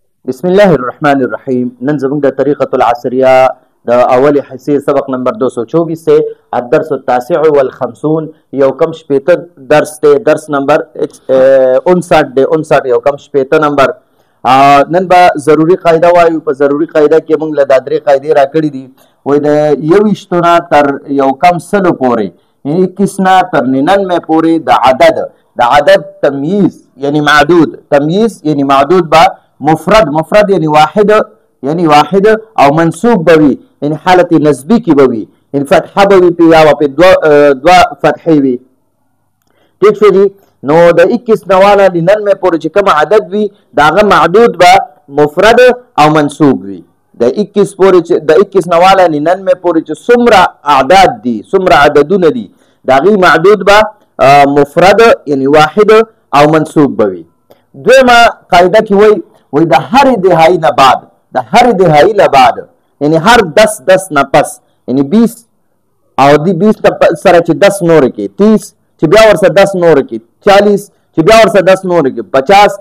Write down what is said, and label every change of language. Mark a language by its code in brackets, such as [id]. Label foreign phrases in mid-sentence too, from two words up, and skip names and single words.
[ps] بسم الله الرحمن الرحیم. نن زموږ د طریقة العصریه د اول حصے سبق نمبر 224 سے [ar] الدرس التاسع والخمسون [ps] یو کم شپیته درس ته درس نمبر 59 دی 59 یو کم شپیته نمبر. نن به ضروری قاعده وایو. په ضروری قاعده کې موږ له درې قاعدې راکړې دي. وای د یو وشتونه تر یو کم سلو پورې یعنی 21 نه تر 99 پورې د عدد تمییز یعنی معدود تمییز یعنی معدود با مفرد یعنی واحد او منصوب بوي یعنی حالت نسبی کی بوي یعنی فتحه بوي په یا په دوا فتحې وي. ٹھیک شو جی. نو د 21 نواله ل 99 پورې چې کوم عدد وي داغه معدود به مفرد او منصوب وي. د 21 پورې د 21 نواله ل 99 پورې چې څومره اعداد دي څومره عددونه دي داغي معدود به مفرد یعنی واحد او منصوب بوي. دویمه قاعده کې وای د هر دهایی نه بعد یعنی هر 10 نه پس یعنی 20 او دی 20 سره چې 10 نور کې 30 چې بیا ورسره 10 نور کې 40 چې بیا ورسره 10 نور کې 50.